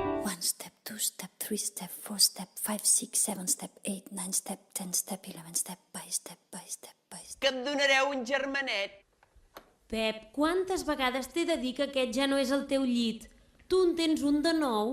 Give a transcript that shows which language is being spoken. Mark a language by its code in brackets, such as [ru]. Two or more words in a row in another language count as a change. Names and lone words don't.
[en] 1 step, 2 step, 3 step, 4 step, 5, 6, 7 step, 8, 9 step, 10 step, 11 step, by step, by step, by step. [ca] Que em donareu un germanet? Pep, quantes vegades t'he de dir que aquest ja no és el teu llit? Tu en tens un de nou.